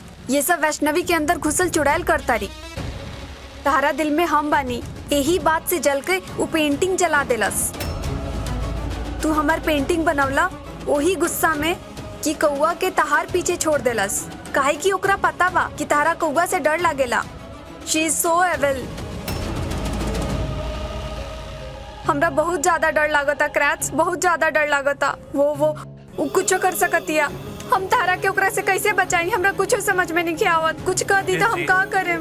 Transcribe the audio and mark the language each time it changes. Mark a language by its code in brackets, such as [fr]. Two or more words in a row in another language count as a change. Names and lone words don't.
[bho] ये सब वैष्णवी के अंदर घुसल चुड़ैल करता रही। तारा दिल में हम बानी, यही बात से जल के वो पेंटिंग जला देलस। तू हमार पेंटिंग बनवला वही गुस्सा में कि कौआ के तहार पीछे छोड़ देलस, काहे कि ओकरा पता बा कि तारा कौआ से डर लागेला। [en] She is so evil. [bho] हमरा बहुत ज्यादा डर लागता क्रैक्स, बहुत ज्यादा डर लागता। वो कुछ कर सकतिया। हम तारा के ओकरा से कैसे बचाई? हमरा कुछ समझ में नहीं आवत। कुछ कह दी तो हम का करें?